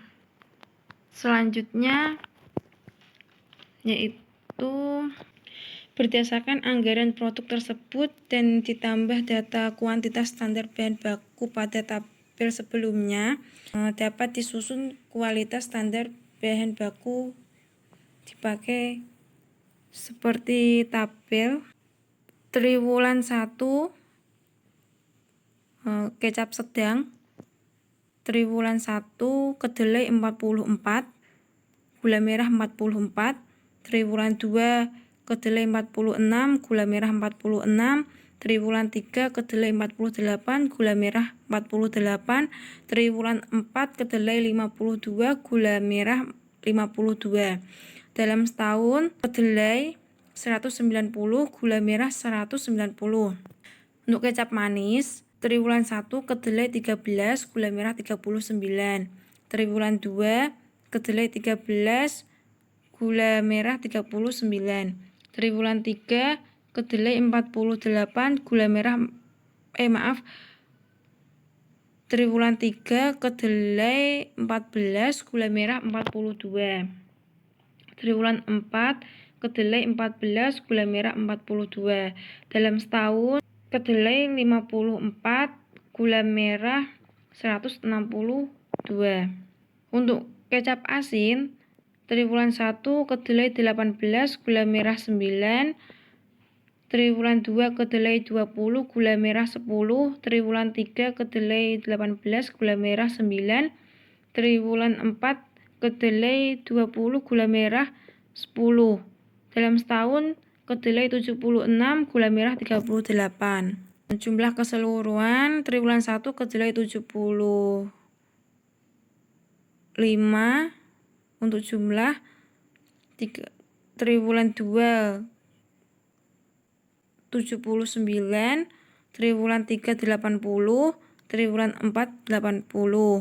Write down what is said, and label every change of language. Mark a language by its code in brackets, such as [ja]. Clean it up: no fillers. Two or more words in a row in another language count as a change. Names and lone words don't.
[id] Selanjutnya yaitu berdasarkan anggaran produk tersebut dan ditambah data kuantitas standar bahan baku pada tabel sebelumnya, dapat disusun kualitas standar bahan baku dipakai seperti tabel. Triwulan 1 kecap sedang, triwulan 1 kedelai 44, gula merah 44, triwulan 2 kedelai 46, gula merah 46, triwulan 3 kedelai 48, gula merah 48, triwulan 4 kedelai 52, gula merah 52. Dalam setahun kedelai 190, gula merah 190. Untuk kecap manis, triwulan 1 kedelai 13, gula merah 39, triwulan 2 kedelai 13, gula merah 39. Triwulan 3 kedelai 48, gula merah triwulan 3 kedelai 14, gula merah 42. Triwulan 4 kedelai 14, gula merah 42. Dalam setahun kedelai 54, gula merah 162. Untuk kecap asin triwulan 1 kedelai 18, gula merah 9, triwulan 2 kedelai 20, gula merah 10, triwulan 3 kedelai 18, gula merah 9, triwulan 4 kedelai 20, gula merah 10. Dalam setahun kedelai 76, gula merah 38. Jumlah keseluruhan triwulan 1 kedelai 75. Untuk jumlah triwulan 2 79, triwulan 3 80, triwulan 4 80.